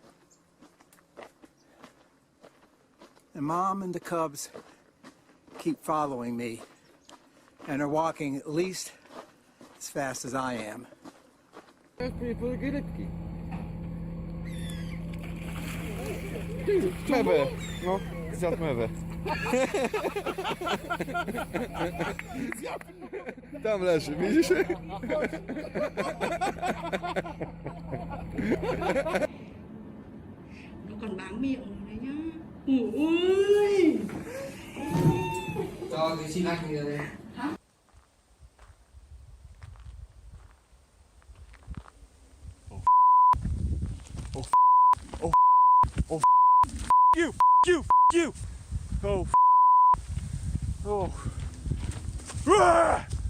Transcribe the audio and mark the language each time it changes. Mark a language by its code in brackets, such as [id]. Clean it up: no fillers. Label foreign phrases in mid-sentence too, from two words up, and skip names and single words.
[en] And Mom and the cubs keep following me and are walking at least as fast as I am. Clever. [pl] No, zjadł mewę. Tam leży, widzisz? [vi] nó còn bám miệng rồi đấy nhá. Ui. Cho thì xin anh rồi. [en] You! Oh. Oh. Ah!